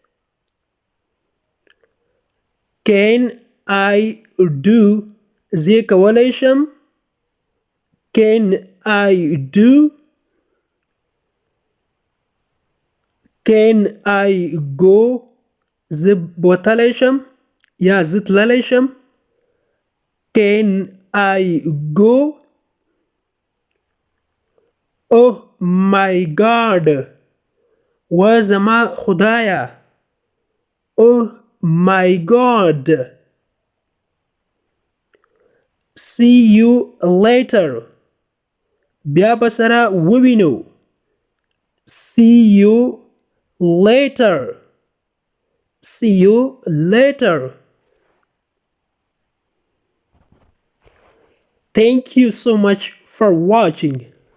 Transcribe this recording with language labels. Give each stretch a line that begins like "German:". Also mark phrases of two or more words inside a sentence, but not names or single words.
English: Can I do?
Pashto: زه کولی شم.
English: Can I do? Can I go?
Pashto: زه بوتلی شم یا زه تللی شم.
English: Can I go? Oh my God!
Pashto: و زما خدایه!
English: Oh my God! See you later.
Pashto: بیا به سره ووینو.
English: See you later. See you later. Thank you so much for watching.